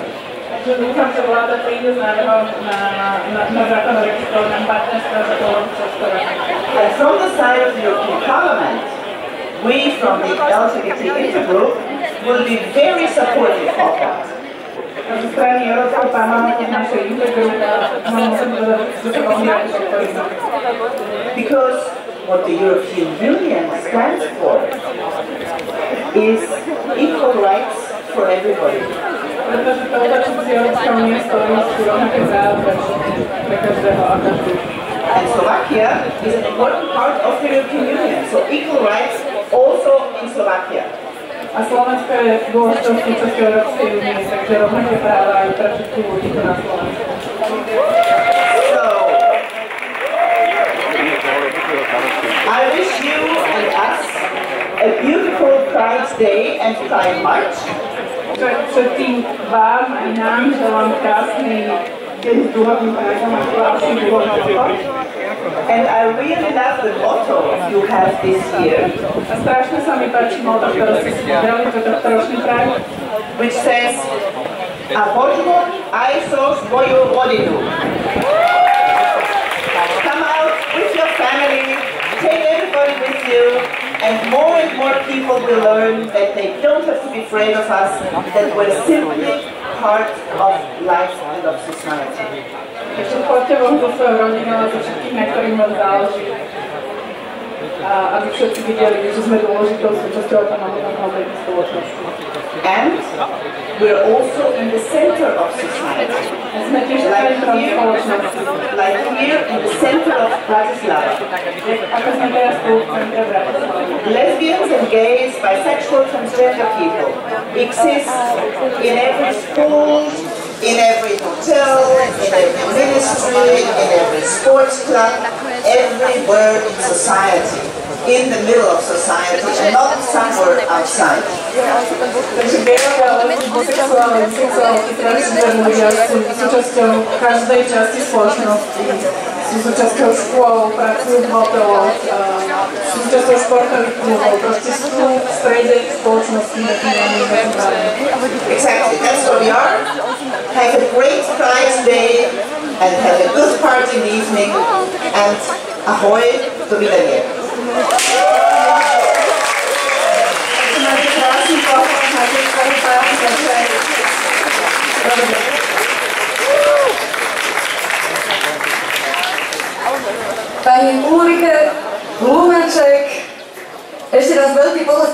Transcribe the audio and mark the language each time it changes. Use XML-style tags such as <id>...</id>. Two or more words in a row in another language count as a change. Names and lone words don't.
<sk>Dúfam, že vláda príde s návrhom na zákon o registrovanom partnerstve za polovičnou stranu.</sk> <en>And from the side of the European Parliament, we from the LGBT intergroup will be very supportive of that.</en> <sk>Ze strany Európskeho parlamentu našej intergrupy</sk> <en>Because what the European Union stands for is equal rights for everybody.</en> <sk>Pretože to, čo si Európska únia stojí, sú rovnaké práva pre každého a každú.</sk> <en>And Slovakia is an important part of the European Union, so equal rights also in Slovakia.</en> <sk>A Slovensko je dôležitou súčasťou Európskej únie, takže rovnaké práva aj pre všetkých ľudí na Slovensku.</sk> <en>So, I wish you and us a beautiful Pride Day and Pride March.</en> <sk>Všetkým vám aj nám želám krásny deň s dúhovým právom a krásny dúhový pochod.</sk> <en>And I really love the motto you have this year.</en> <sk>A strašne sa mi páči motto, ktoré ste si dali pre tohto ročný Pride,</sk> <en>which says,</en> <sk>a Božmo aj so svoju rodinu.</sk> <en>Come out with your family, take everybody with you, and more people will learn that they don't have to be afraid of us, that we're simply part of life and of society.</en> <sk>Takže poďte von so svojou rodinou a so všetkým, na ktorým vám záleží. A aby všetci videli, že sme dôležitou súčasťou automobilnej spoločnosti.</sk> <en>And we're also in the center of society. Like here in the center of Bratislava. Lesbians and gays, bisexual, transgender people exist in every school, in every hotel, in every ministry, in every sports club, everywhere in society. In the middle of society and not somewhere outside.</en> <sk>Takže bielé homosexuálne, sexuálne, transgender ľudia sú súčasťou každej časti spoločnosti. Sú súčasťou škôl, pracujú v hoteloch, sú súčasťou športových klubov, proste sú v strede spoločnosti definovaných právami.</sk> <en>Exactly, that's what we are. Have a great Pride Day and have a good party in the evening and ahoy,</en> <pl>do widzenia.</pl> <sk>Pani Ulrike Lunaček, ešte raz veľký potlesk.</sk>